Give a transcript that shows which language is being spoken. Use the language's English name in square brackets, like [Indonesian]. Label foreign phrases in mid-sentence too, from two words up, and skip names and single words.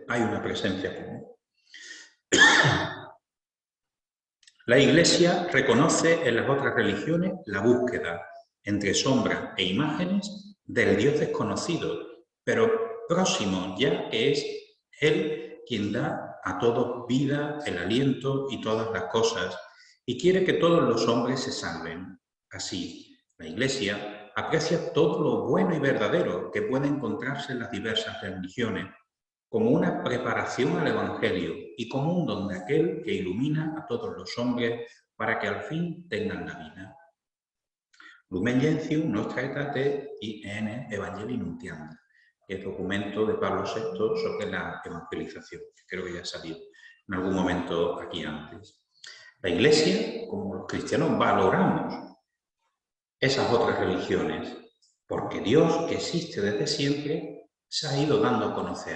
[Spanish] Hay una presencia común. La Iglesia reconoce en las otras religiones la búsqueda entre sombras e imágenes del Dios desconocido, pero próximo, ya que es Él quien da a todos vida, el aliento y todas las cosas, y quiere que todos los hombres se salven. Así, la Iglesia aprecia todo lo bueno y verdadero que puede encontrarse en las diversas religiones, como una preparación al Evangelio y como un don de aquel que ilumina a todos los hombres para que al fin tengan la vida. [Latin] Lumen Gentium nostra aetate in Evangelii nuntianda, [Spanish] que es documento de Pablo VI sobre la evangelización, que creo que ya ha salido en algún momento aquí antes. La Iglesia, como los cristianos, valoramos esas otras religiones, porque Dios, que existe desde siempre, se ha ido dando a conocer.